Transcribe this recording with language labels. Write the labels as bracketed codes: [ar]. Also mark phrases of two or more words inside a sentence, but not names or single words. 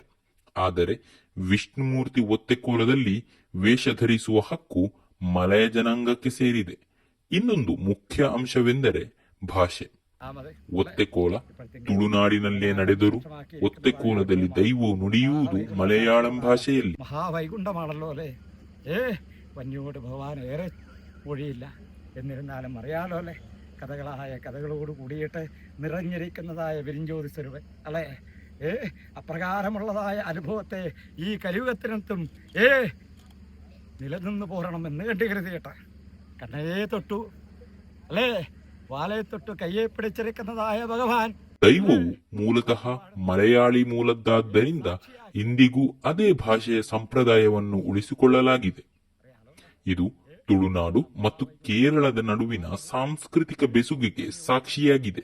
[kn] ಆದರೆ ವಿಷ್ಣುಮೂರ್ತಿ ಒತ್ತೆಕೋಲದಲ್ಲಿ ವೇಷ ಧರಿಸುವ ಹಕ್ಕು ಮಲಯ ಜನಾಂಗಕ್ಕೆ ಸೇರಿದೆ. ಇನ್ನೊಂದು ಮುಖ್ಯ ಅಂಶವೆಂದರೆ ಭಾಷೆ. ಒತ್ತೆಕೋಲ ತುಳುನಾಡಿನಲ್ಲೇ ನಡೆದರೂ ಒತ್ತೆಕೋಲದಲ್ಲಿ ದೈವವು നുಡಿಯುವುದು മലയാളം ഭാഷಯಲ್ಲಿ. [ml] മഹാവൈകുണ്ഠമാണല്ലോ അല്ലേ? വന്യോട് ഭഗവാൻ ഏറെ മൊഴിയില്ല. എന്നിരുന്നാലും അറിയാലോ അല്ലേ, കഥകളായ കഥകളോട് കൂടിയിട്ട് നിറഞ്ഞിരിക്കുന്നതായ വിരിഞ്ചോതി സ്വരൂപൻ അല്ലേ? അപ്രകാരമുള്ളതായ അനുഭവത്തെ ഈ കലിയുഗത്തിനത്തും നിലനിന്ന് പോരണമെന്ന് കണ്ടുകരുതി കേട്ട കണ്ണയെ തൊട്ടു അല്ലേ, വാലയെ തൊട്ടു കയ്യെ പിടിച്ചിരിക്കുന്നതായ ഭഗവാൻ. [kn] ದೈವವು ಮೂಲತಃ ಮಲಯಾಳಿ ಮೂಲದ್ದಾದ್ದರಿಂದ ಇಂದಿಗೂ ಅದೇ ಭಾಷೆಯ ಸಂಪ್ರದಾಯವನ್ನು ಉಳಿಸಿಕೊಳ್ಳಲಾಗಿದೆ. ಇದು ತುಳುನಾಡು ಮತ್ತು ಕೇರಳದ ನಡುವಿನ ಸಾಂಸ್ಕೃತಿಕ ಬೆಸುಗೆಗೆ ಸಾಕ್ಷಿಯಾಗಿದೆ.